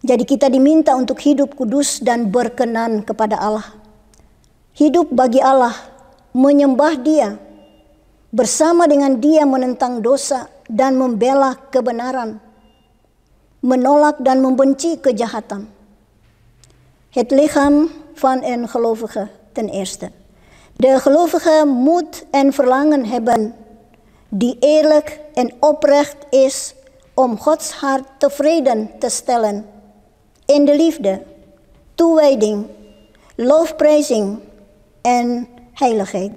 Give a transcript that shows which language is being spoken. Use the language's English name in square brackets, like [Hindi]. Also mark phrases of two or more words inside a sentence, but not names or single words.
[Indonesian] Jadi kita diminta untuk hidup kudus dan berkenan kepada Allah. Hidup bagi Allah, menyembah Dia, bersama dengan Dia menentang dosa dan membela kebenaran, menolak dan membenci kejahatan. [Dutch] Het lichaam van een gelovige ten eerste. De gelovige moet een verlangen hebben die eerlijk en oprecht is om Gods hart tevreden te stellen in de liefde, toewijding, lofprijzing en heiligheid.